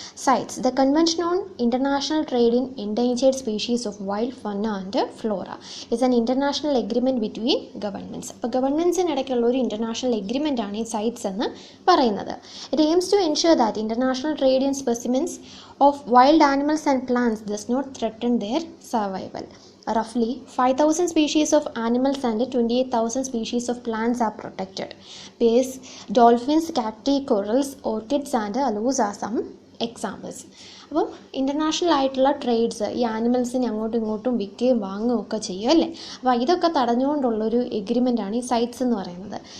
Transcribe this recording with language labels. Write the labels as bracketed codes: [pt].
[en] CITES the convention on international trade in endangered species of wild fauna and flora is an international agreement between governments. [ml] അപ്പോൾ ഗവൺമെൻറ്റ്സിനിടയ്ക്കുള്ള ഒരു international agreement ആണ് ഈ sites എന്ന് പറയുന്നത്. [en] It aims to ensure that international trade in specimens of wild animals and plants does not threaten their survival. Roughly 5,000 species of animals and 28,000 species of plants are protected. Bays, dolphins, cacti, corals, orchids and aloes are some examples. [ml] അപ്പം international ആയിട്ടുള്ള trades ഈ ആനിമൽസിനെ അങ്ങോട്ടും ഇങ്ങോട്ടും വിൽക്കുകയും വാങ്ങുകയും ഒക്കെ ചെയ്യും അല്ലേ. അപ്പോൾ ഇതൊക്കെ തടഞ്ഞുകൊണ്ടുള്ളൊരു എഗ്രിമെൻ്റാണ് ഈ സൈറ്റ്സ് എന്ന് പറയുന്നത്.